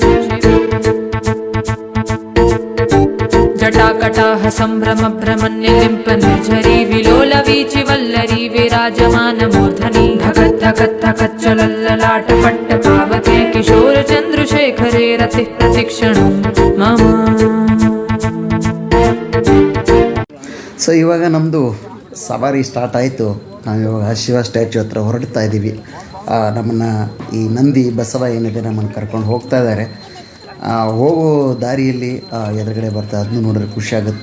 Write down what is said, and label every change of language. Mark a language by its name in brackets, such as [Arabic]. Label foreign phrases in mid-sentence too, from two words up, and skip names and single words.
[Sanskrit] जटाकटाह सम्भ्रमभ्रमन्निलिम्प निर्झरी विलोलवीचि वल्लरी विराजमानमूर्धनि धगत् धगत् धगच्चलल्ललाट पट्टपावके किशोर चन्द्रशेखरे रतिः प्रतिक्षणं मम. [Kannada] ಸೊ ಇವಾಗ ನಮ್ಮದು ಸವಾರಿ ಸ್ಟಾರ್ಟ್ ಆಯಿತು. ನಾವು ಇವಾಗ ಶಿವ ಸ್ಟ್ಯಾಚ್ಯೂ ಹತ್ರ ಹೊರಡ್ತಾ ಇದ್ದೀವಿ. ನಮ್ಮನ್ನು ಈ ನಂದಿ ಬಸವ ಏನಿದೆ ನಮ್ಮನ್ನು ಕರ್ಕೊಂಡು ಹೋಗ್ತಾ ಇದ್ದಾರೆ. ಹೋಗೋ ದಾರಿಯಲ್ಲಿ ಎದುರುಗಡೆ ಬರ್ತಾ ಅದನ್ನು ನೋಡಿದ್ರೆ ಖುಷಿಯಾಗುತ್ತೆ.